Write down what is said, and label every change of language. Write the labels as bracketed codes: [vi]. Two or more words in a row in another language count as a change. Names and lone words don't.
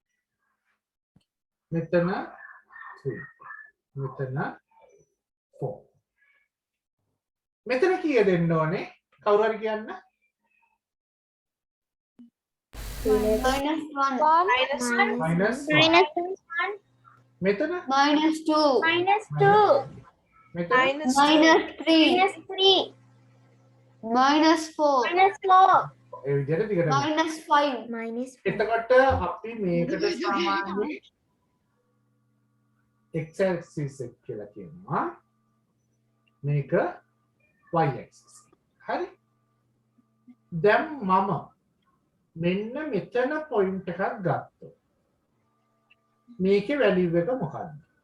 [si] මෙතන 3. මෙතන 4. මෙතන කීය දෙන්න ඕනේ? කවුරු හරි කියන්න? minus 1 minus 1. මෙතන minus 2 minus 2, මෙතන minus 3 minus 3, minus 4 minus 4, ඒ විදිහට දිගට minus 5 minus 4. එතකොට අපි මේකට සාමාන්‍යයෙන් [en] x axis [si] එක කියලා කියනවා. මේක [en] y axis. [si] හරි? දැන් මම මෙන්න මෙතන පොයින්ට් එකක් ගත්තොත් මේකේ වැලියු එක මොකක්ද?